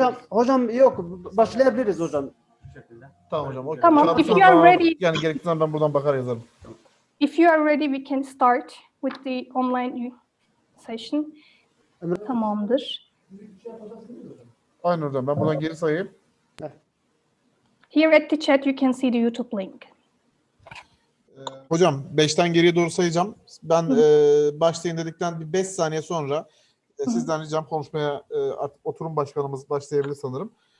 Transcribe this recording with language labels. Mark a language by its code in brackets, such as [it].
[tr] Hocam yok, başlayabiliriz hocam. Tamam hocam. Okay. Tamam, [en] if you are ready. [tr] Yani gerektiği zaman ben buradan bakar yazarım. [en] If you are ready, we can start with the online session. [tr] Tamamdır. Aynen hocam. Ben buradan geri sayayım. [en] Here at the chat, you can see the YouTube link. [tr] Hocam 5'ten geriye doğru sayacağım. Ben başlayın dedikten bir 5 saniye sonra sizden ricam konuşmaya artık oturum başkanımız başlayabilir sanırım.